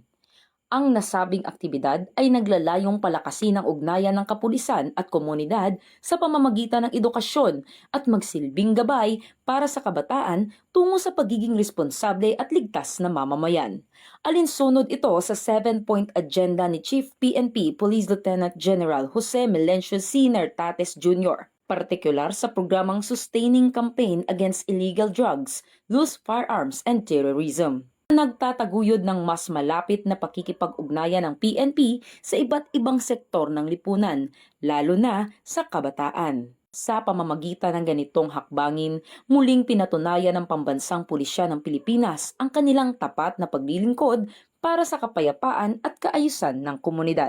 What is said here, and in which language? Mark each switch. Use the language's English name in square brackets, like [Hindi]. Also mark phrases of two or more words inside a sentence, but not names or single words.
[Filipino] Ang nasabing aktibidad ay naglalayong palakasin ang ugnayan ng kapulisan at komunidad sa pamamagitan ng edukasyon at magsilbing gabay para sa kabataan tungo sa pagiging responsable at ligtas na mamamayan. Alinsunod ito sa 7-point agenda ni Chief PNP Police Lieutenant General Jose Melencio C. Nartates Jr., partikular sa programang Sustaining Campaign Against Illegal Drugs, Loose Firearms and Terrorism. Nagtataguyod ng mas malapit na pakikipag-ugnayan ng PNP sa iba't ibang sektor ng lipunan, lalo na sa kabataan. Sa pamamagitan ng ganitong hakbangin, muling pinatunayan ng pambansang pulisya ng Pilipinas ang kanilang tapat na paglilingkod para sa kapayapaan at kaayusan ng komunidad.